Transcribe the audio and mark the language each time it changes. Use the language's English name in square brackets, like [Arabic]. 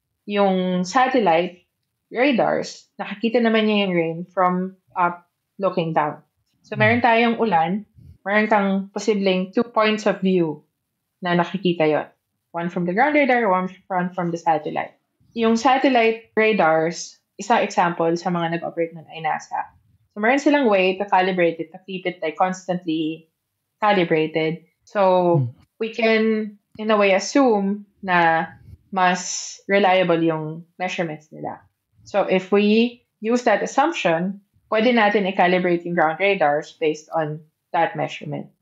[Filipino] Yung [English] satellite radars, [Filipino] nakikita naman niya yung [English] rain from up looking down. [Filipino] So meron tayong ulan, meron kang posibleng 2 [English] points of view [Filipino] na nakikita yon. [English] One from the ground radar, one from the satellite. [Filipino] Yung [English] satellite radars, [Filipino] isang example sa mga nag-operate nun ay NASA. [English] So meron silang way to calibrate it, to keep it like constantly calibrated. So we can, in a way, assume [Filipino] na mas [English] reliable [Filipino] yung measurements nila. [English] So if we use that assumption, [Filipino] pwede natin i-calibrate yung [English] ground radars based on that measurement.